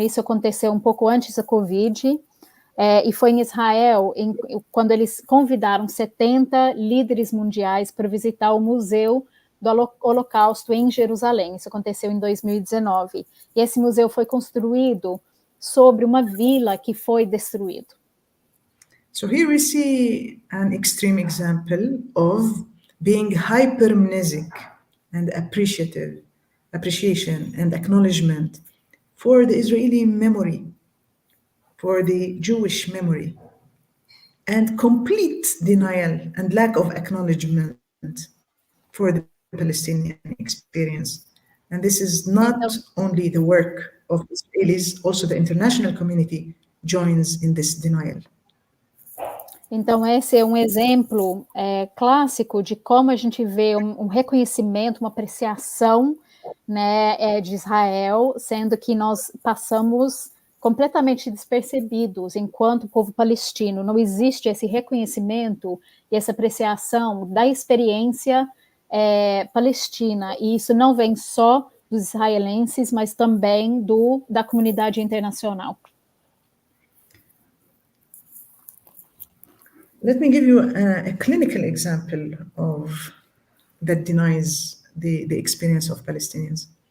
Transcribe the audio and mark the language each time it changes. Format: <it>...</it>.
<pt>Isso aconteceu um pouco antes da Covid, e foi em Israel, quando eles convidaram 70 líderes mundiais para visitar o Museu do Holocausto em Jerusalém. Isso aconteceu em 2019. E esse museu foi construído sobre uma vila que foi destruída.</pt> <en>So here we see an extreme example of being hypermnesic and appreciation and acknowledgement for the Israeli memory, for the Jewish memory, and complete denial and lack of acknowledgement for the Palestinian experience. And this is not only the work of Israelis, also the international community joins in this denial.</en> <pt>Então, esse é um exemplo clássico de como a gente vê um reconhecimento, uma apreciação, né, de Israel, sendo que nós passamos completamente despercebidos enquanto povo palestino. Não existe esse reconhecimento e essa apreciação da experiência palestina, e isso não vem só dos israelenses, mas também da comunidade internacional.</pt> <en>Let me give you a clinical example of that denies the experience of Palestinians.</en>